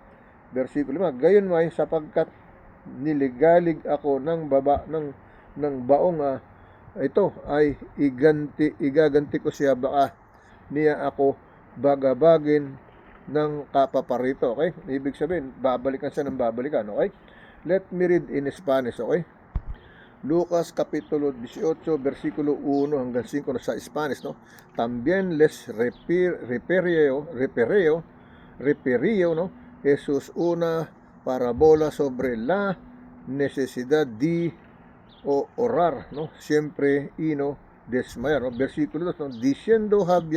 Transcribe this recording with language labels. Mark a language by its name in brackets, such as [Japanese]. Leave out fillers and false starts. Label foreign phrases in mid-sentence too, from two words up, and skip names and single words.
[Filipino] Versikulo 5, gayon may sapagkat niligalig ako ng baong ito ay igaganti ko siya, baka niya ako bagabagin ng kapaparito, okay? Ibig sabihin, babalikan siya ng babalikan, okay? [English] Let me read in Spanish, okay? [Filipino] Lucas Kapitulo 18, versikulo 1 hanggang 5, no, sa Spanish, no? [Spanish] También les refirió, no? Jesus una parábola sobre la necesidad de orar, no? Siempre y no desmayar, no? Versikulo 2, no?